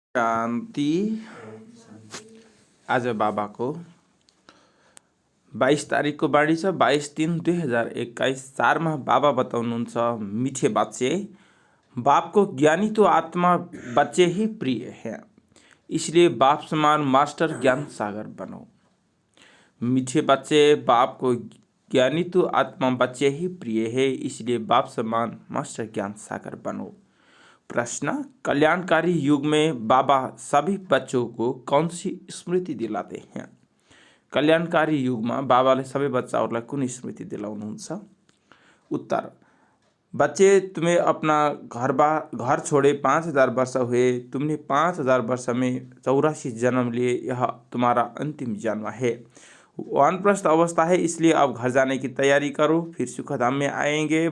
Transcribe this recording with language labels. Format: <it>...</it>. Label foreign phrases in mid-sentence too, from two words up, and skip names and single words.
<ne>शान्ति। आज बाबाको 22 तारिकको बाणी छ। 22/3/2021 4मा बाबा बताउनुहुन्छ,</ne> <hi>मीठे बच्चे, बाप को ज्ञानी तो आत्मा बच्चे ही प्रिय है, इसलिए बाप समान मास्टर ज्ञान सागर बनो। मीठे बच्चे, बाप को ज्ञानी तो आत्मा बच्चे ही प्रिय है, इसलिए बाप समान मास्टर ज्ञान सागर बनो। प्रश्न: कल्याणकारी युग में बाबा सभी बच्चों को कौन सी स्मृति दिलाते हैं?</hi> <ne>कल्याणकारी युगमा बाबाले सबै बच्चाहरूलाई कुन स्मृति दिलाउनुहुन्छ?</ne> <hi>उत्तर: बच्चे, तुम्हें अपना घर छोड़े 5000 वर्ष हुए। तुमने 5000 वर्ष में 84 जन्म लिए। यह तुम्हारा अंतिम जन्म है। वानप्रस्थ अवस्था है, इसलिए अब घर जाने की तैयारी करो। फिर सुखधाम में आएंगे।</hi>